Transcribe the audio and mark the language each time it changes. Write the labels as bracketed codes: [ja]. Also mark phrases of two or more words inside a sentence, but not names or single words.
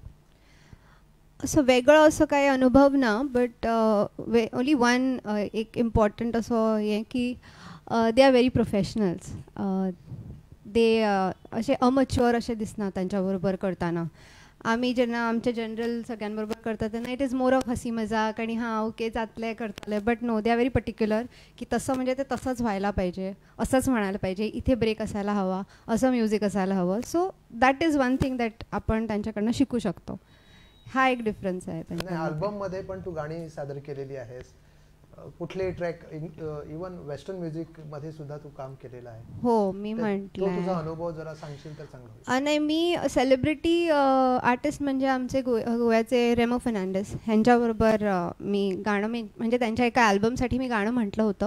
[kok] असो वेगळो असो काही अनुभव ना, [en] but only one [kok] एक इम्पॉर्टंट असो हें की [en] they are very professionals. [kok] दे अशें अमच्युअर अशें दिसना तांच्या बरोबर करतना. आमी जेन्ना आमचे जनरल सगळ्यां बरोबर करता तेन्ना [en] it is more of [kok] हसी मजाक आणि हां ओके जातलें करतले, [en] but no they are very particular [mr] की तसं म्हणजे ते तसंच व्हायला पाहिजे, असंच म्हणायला पाहिजे, इथे ब्रेक असायला हवा, असं म्युझिक असायला हवं. [en] so that is one thing that [mr] आपण त्यांच्याकडनं शिकू शकतो. हा एक डिफरन्स आहे. अल्बम मध्ये पण तू गाणी सादर केलेली आहेस, कुठले ट्रॅक [en] even western music [mr] मध्ये सुद्धा तू काम केलेलं आहे. हो, मी म्हटलं तुझा अनुभव जरा सांगशील तर चांगलं होईल. नाही, मी [en] celebrity artist [mr] म्हणजे आमचे गोव्याचे रेमो फर्नांडिस ह्यांच्याबरोबर मी गाणं म्हणजे त्यांच्या एका अल्बमसाठी मी गाणं म्हटलं होतं.